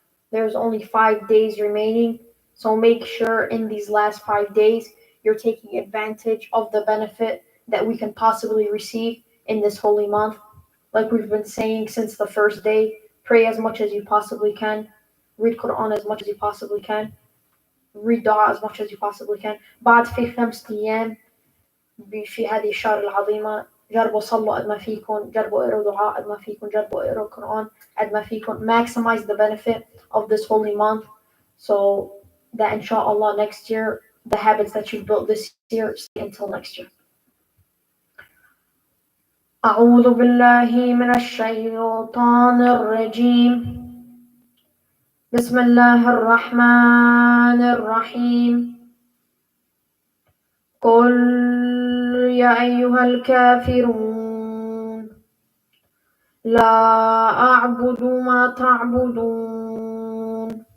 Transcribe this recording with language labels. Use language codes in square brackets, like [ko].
[en] There's only 5 days remaining, so make sure in these last 5 days you're taking advantage of the benefit that we can possibly receive in this holy month. Like we've been saying since the first day, pray as much as you possibly can, read Quran as much as you possibly can, read dua as much as you possibly can. [ar] بعد في 5 أيام في هذه الشهر العظيمة جربوا صلوا قد ما فيكم، جربوا اقروا دعاء قد ما فيكم، جربوا اقروا القرآن قد ما فيكم. [en] Maximize the benefit of this holy month so that inshallah next year the habits that you've built this year stay until next year. [ar] أعوذ بالله من الشيطان الرجيم. بسم الله الرحمن الرحيم. قل يا أيها الكافرون لا أعبد ما تعبدون